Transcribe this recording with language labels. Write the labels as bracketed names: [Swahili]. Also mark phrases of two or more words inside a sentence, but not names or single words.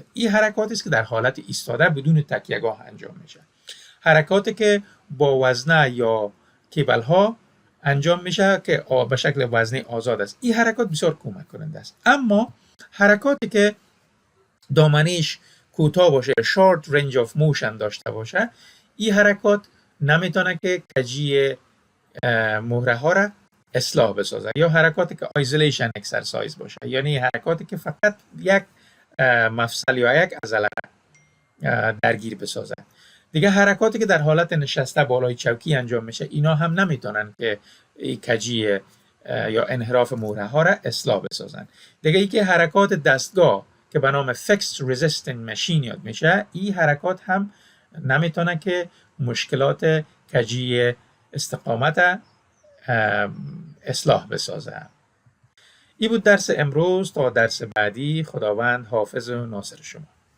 [Persian] این حرکاتی است که در حالت ایستاده بدون تکیه‌گاه انجام میشه. حرکاتی که با وزنه یا کیبل ها انجام میشه که به شکل وزنه آزاد است، این حرکات بسیار کمک کننده است. اما حرکاتی که دامنش کوتاه باشه، [English] short range of motion [Persian] داشته باشه، این حرکات نمیتونه که کجی مهره ها را اصلاح بسازه، یا حرکاتی که [English] isolation exercise [Persian] باشه، یعنی حرکاتی که فقط یک مفصل یا یک عضله درگیر بسازه. دیگه حرکاتی که در حالت نشسته بالای چوکی انجام میشه، اینا هم نمیتونن که کجی یا انحراف مهره ها را اصلاح بسازن. دیگه ای که حرکات دستگاه که به نام [English] fixed resistant machine [Persian] یاد میشه، این حرکات هم نمیتونه که مشکلات کجی استقامت اصلاح بسازه. این بود درس امروز. تا درس بعدی، خداوند حافظ و ناصر شما.